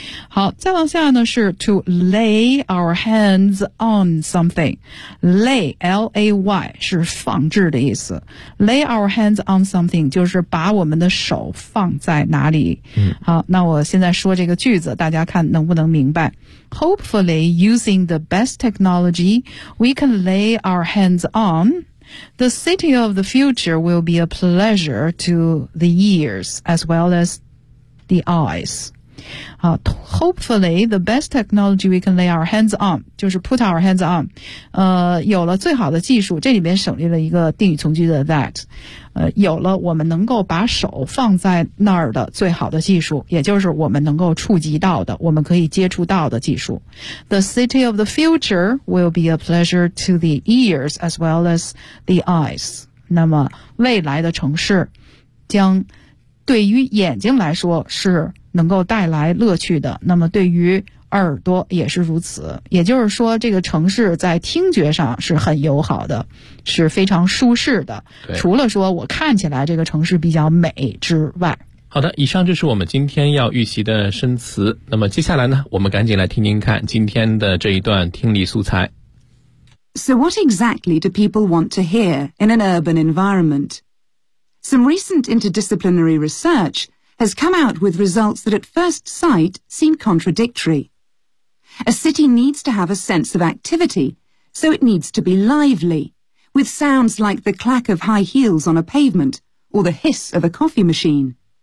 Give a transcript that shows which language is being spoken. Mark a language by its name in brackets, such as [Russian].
[Chinese] 好，再往下呢是 [English] to lay our hands on something， [Chinese] lay L-A-Y 是放置的意思， [English] lay our hands on something [Chinese] 就是把我们的手放在哪里。好，那我现在说这个句子，大家看能不能明白。 [English] Hopefully using the best technology we can lay our hands on The city of the future will be a pleasure to the ears as well as the eyes. Hopefully, the best technology we can lay our hands on, [Chinese] 就是 [English] put our hands on, [Chinese] 有了最好的技术，这里边省略了一个定语从句的 that, 有了我们能够把手放在那儿的最好的技术，也就是我们能够触及到的，我们可以接触到的技术。 [English] The city of the future will be a pleasure to the ears as well as the eyes. [Chinese] 那么未来的城市将对于眼睛来说是能够带来乐趣的，那么对于耳朵也是如此。也就是说，这个城市在听觉上是很友好的，是非常舒适的。除了说我看起来这个城市比较美之外。好的，以上就是我们今天要预习的生词。那么接下来呢，我们赶紧来听听看今天的这一段听力素材。 [English] So what exactly do people want to hear in an urban environment? Some recent interdisciplinary research. Has come out with results that at first sight seem contradictory. A city needs to have a sense of activity, so it needs to be lively, with sounds like the clack of high heels on a pavement or the hiss of a coffee machine.